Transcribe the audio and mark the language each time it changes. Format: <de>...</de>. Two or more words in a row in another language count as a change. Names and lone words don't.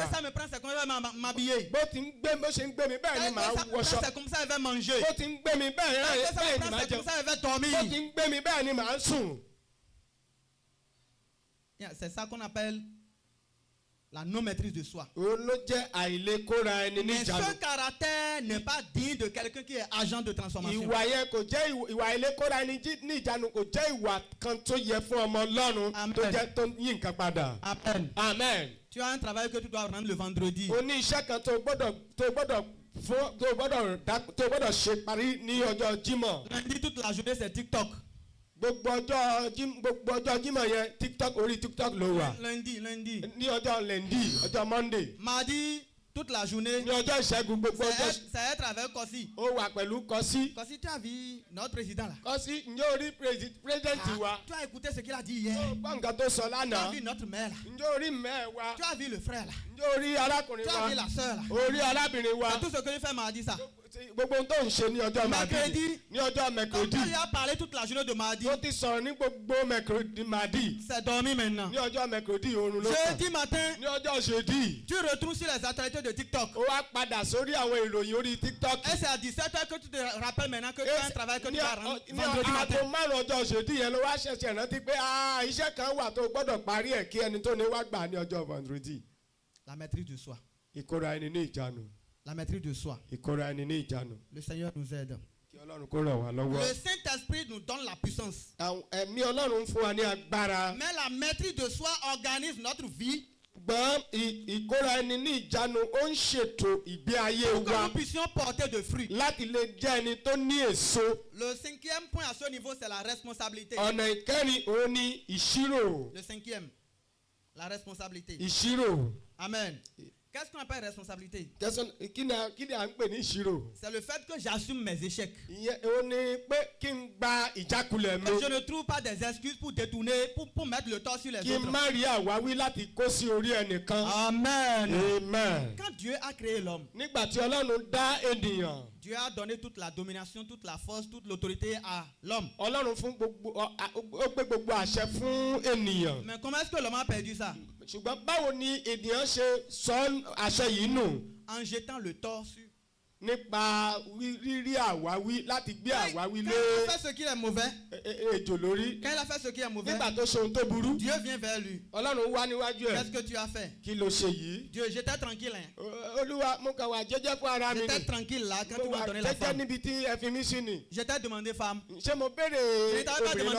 <fr>que ça me prend, c'est comme ça je vais m'habiller.</fr> <yo>Bó ṣe ń gbé mi bẹ́ẹ̀</yo> <fr>Tel</fr> <yo>ni</yo> <fr>que</fr> <yo>màá</yo> <fr>ça me prend,</fr> <yo>wọṣọ.</yo> <fr>c'est comme ça je vais manger.</fr> <yo>Bó ti ń gbé mi bẹ́ẹ̀</yo> <fr>Tel que ça me</fr> <yo>ni</yo> <fr>prend,</fr> <yo>màá</yo> <fr>c'est comme</fr> <yo>jẹun.</yo> <fr>ça je vais</fr> <yo>Bó ti</yo> <fr>dormir.</fr> <yo>ń gbé mi bẹ́ẹ̀ ni màá sùn.</yo> <fr>C'est ça qu'on appelle la non-maîtrise de soi.</fr> <yo>Òun ló jẹ́ àìlekóra ẹni</yo> <fr>Mais</fr> <yo>níjànú.</yo> <fr>ce caractère n'est pas digne de quelqu'un qui est agent de transformation.</fr> <yo>Ìwà yẹn kò jẹ́ ìwà àìlekóra ẹni níjànú kò jẹ́ ìwà kan tó yẹ fún ọmọ Ọlọ́run Amen. tó jẹ́ tó yí nǹkan padà. Amen. Amen.</yo> <fr>Tu as un travail que tu dois rendre le vendredi.</fr> <yo>O ní iṣẹ́ kan tó gbọ́dọ̀ ṣe parí ní ọjọ́ Jímọ̀.</yo> <fr>Lundi, toute la journée, c'est TikTok.</fr> <yo>Gbogbo ọjọ́ Jímọ̀ yẹn TikTok orí TikTok ló wà.</yo> <fr>Lundi.</fr> <yo>Ní ọjọ́ Lundi, ọjọ́ Monday.</yo> <fr>Mardi, toute la journée,</fr> <yo>Ní ọjọ́ Ìṣẹ́gun gbogbo ọjọ́.</yo> <fr>c'est être avec Kossi.</fr> <yo>Ó wà pẹ̀lú Kọ́sí.</yo> <fr>Kossi, tu as vu notre président là?</fr> <yo>Kọ́sí ǹjẹ́ orí president wa?</yo> <fr>Tu as écouté ce qu'il a dit hier?</fr> <yo>Gbọ́ nǹkan tó sọ</yo> <fr>Tu as</fr> <yo>lánàá.</yo> <fr>vu notre mère là?</fr> <yo>Ǹjẹ́ orí mẹ́ẹ̀ wa?</yo> <fr>Tu as vu le frère là?</fr> <yo>Ǹjẹ́ orí arákùnrin</yo> <fr>Tu as</fr> <yo>wa?</yo> <fr>vu la sœur là?</fr> <yo>Orí arábìnrin wa?</yo> <fr>C'est tout ce que je fais mardi ça.</fr> <yo>Gbogbo ohun tó ń ṣe ní ọjọ́</yo> <fr>Mercredi.</fr> <yo>Ní ọjọ́</yo> <fr>Quand Mercredi. tu as parlé toute la journée de mardi,</fr> <yo>Ó ti sọ̀rọ̀ ní gbogbo Mercredi.</yo> <fr>c'est dormi maintenant.</fr> <yo>Ní ọjọ́ Mercredi oorun ló kàn.</yo> <fr>Jeudi matin,</fr> <yo>Ní ọjọ́ Jeudi.</yo> <fr>tu retournes sur les actualités de TikTok.</fr> <yo>Ó wá padà sórí àwọn ìròyìn orí TikTok.</yo> <fr>Et c'est à 17h que tu te rappelles maintenant que tu as un travail que tu vas rendre</fr> <yo>Ní</yo> <fr>vendredi matin.</fr> <yo>aago márùn-ún ọjọ́ Jeudi yẹn ló wá ṣẹ̀ṣẹ̀ rántí pé iṣẹ́ kan wà tó gbọ́dọ̀ parí ẹ̀ kí ẹni tó ní wá gbà ní ọjọ́ Vendredi.</yo> <fr>La maîtrise de soi.</fr> <yo>Ìkóra ẹni ní ìjánu.</yo> <fr>La maîtrise de soi.</fr> <yo>Ìkóra ẹni ní ìjánu.</yo> <fr>Le Seigneur nous aide.</fr> <yo>Kí Ọlọ́run kó ràn wá lọ́wọ́.</yo> <fr>Le Saint-Esprit nous donne la puissance.</fr> <yo>Ẹ̀mí Ọlọ́run ń fún wa ní agbára.</yo> <fr>Mais la maîtrise de soi organise notre vie</fr> <yo>Gbọ́n ìkóra ẹni ní ìjánu ó ń ṣètò ìgbé ayé</yo> <fr>pour que</fr> <yo>wa</yo> <fr>nous puissions porter de fruits.</fr> <yo>láti lè jẹ́ ẹni tó ní èso.</yo> <fr>Le cinquième point à ce niveau, c'est la responsabilité.</fr> <yo>Ọ̀nà ìkẹrin òun ni ìṣirò.</yo> <fr>Le cinquième, la responsabilité.</fr> <yo>Ìṣirò. Amen.</yo> <fr>Qu'est-ce qu'on appelle responsabilité?</fr> <yo>Kí ni à ń pè ní ìṣirò?</yo> <fr>C'est le fait que j'assume mes échecs.</fr> <yo>Ìyẹn ó ní pé kí n gba ìjákulẹ̀ mi.</yo> <fr>Et je ne trouve pas des excuses pour détourner, pour mettre le tort sur les</fr> <yo>Kí n</yo> <fr>autres.</fr> <yo>má rí àwáwí láti kó sí orí ẹnìkan. Amen. Amen.</yo> <fr>Quand Dieu a créé l'homme,</fr> <yo>Nígbà tí Ọlọ́run dá ènìyàn,</yo> <fr>Dieu a donné toute la domination, toute la force, toute l'autorité à l'homme.</fr> <yo>Ọlọ́run fún ó gbé gbogbo àṣẹ fún ènìyàn.</yo> <fr>Mais comment est-ce que l'homme a perdu ça?</fr> <yo>Ṣùgbọ́n báwo ni ènìyàn ṣe sọ àṣẹ yìí nù?</yo> <fr>En jetant le tort sur.</fr> <yo>Nípa rírí àwáwí láti gbé àwáwí</yo> <fr>Quand</fr> <yo>lé</yo> <fr>il a fait ce qui est mauvais,</fr> <yo>ejò lórí.</yo> <fr>quand il a fait ce qui est mauvais,</fr> <yo>Nígbà tó ṣe ohun tó burú,</yo> <fr>Dieu vient vers lui.</fr> <yo>Ọlọ́run wá níwájú ẹ̀.</yo> <fr>Qu'est-ce que tu as fait?</fr> <yo>Kí ló ṣe yìí?</yo> <fr>Dieu, j'étais tranquille. Hein.</fr> <yo>Olúwa mo kàn wà jẹ́jẹ́ fún ara mi</yo> <fr>J'étais</fr> <yo>ni.</yo> <fr>tranquille là quand tu</fr> <yo>Mo</yo> <fr>m'as</fr> <yo>wà</yo> <fr>donné la</fr> <yo>jẹ́jẹ́</yo> <fr>femme.</fr> <yo>níbi tí ẹ fi mí sí ni.</yo> <fr>J'étais demandé femme.</fr> <yo>Ṣé mo béèrè</yo> <fr>Je t'avais pas demandé</fr>